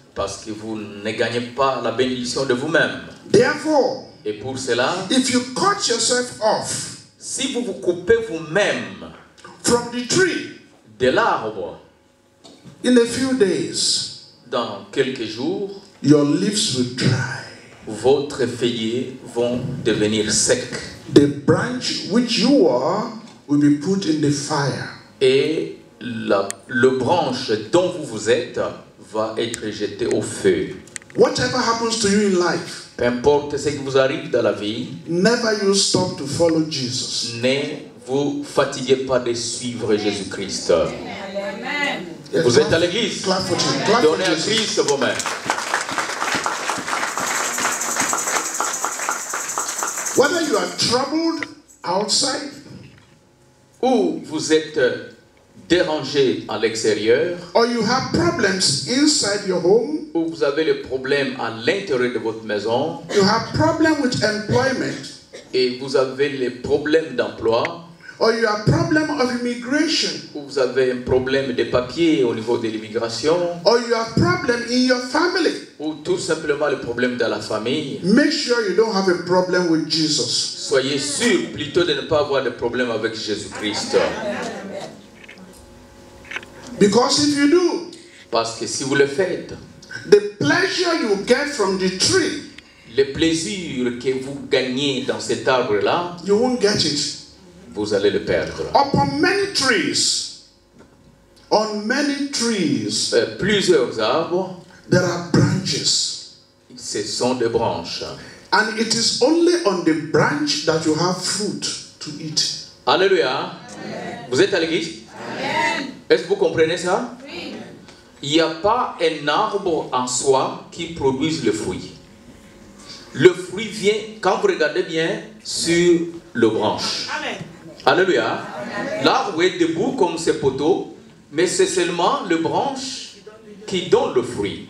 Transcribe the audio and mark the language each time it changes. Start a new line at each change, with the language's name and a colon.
French: Parce que vous ne gagnez pas la bénédiction de vous-même.
English: Therefore,
French: Et pour cela,
English: if you cut yourself off
French: si vous vous coupez vous-même
English: from the tree
French: de l'arbre,
English: in a few days,
French: dans quelques jours,
English: your leaves will dry.
French: votre feuillet vont devenir sec.
English: The branch which you are will be put in the fire.
French: Et le branche dont vous êtes va être jeté au feu.
English: Whatever happens to you in life,
French: Peu importe ce qui vous arrive dans la vie,
English: never you stop to follow Jesus.
French: ne vous fatiguez pas de suivre Jésus-Christ.
English: Yes,
French: Vous êtes à l'église.
English: Clap for him. Clap for
French: Donnez à
English: Jesus.
French: Christ vos mains.
English: Whether you are troubled outside
French: Ou vous êtes dérangé à l'extérieur,
English: or you have problems inside your home,
French: ou vous avez le problème à l'intérieur de votre maison,
English: you have problem with employment,
French: et vous avez les problèmes d'emploi,
English: or you have problem of immigration,
French: ou vous avez un problème de papier au niveau de l'immigration,
English: or you have problem in your family,
French: ou tout simplement le problème dans la famille,
English: make sure you don't have a problem with Jesus.
French: soyez sûr plutôt de ne pas avoir de problème avec Jésus-Christ.
English: Because if you do,
French: Parce que si vous le faites,
English: the pleasure you get from the tree,
French: le plaisir que vous gagnez dans cet arbre-là,
English: you won't get it.
French: vous allez le perdre.
English: Upon many trees, on many trees,
French: Plusieurs arbres,
English: there are branches.
French: ce sont des branches.
English: And it is only on the branch that you have fruit to eat.
French: Alléluia. Vous êtes à l'église? Est-ce que vous comprenez ça? Il n'y a pas un arbre en soi qui produise le fruit. Le fruit vient, quand vous regardez bien, sur le branche. Alléluia. L'arbre est debout comme ses poteaux, mais c'est seulement le branche qui donne le fruit.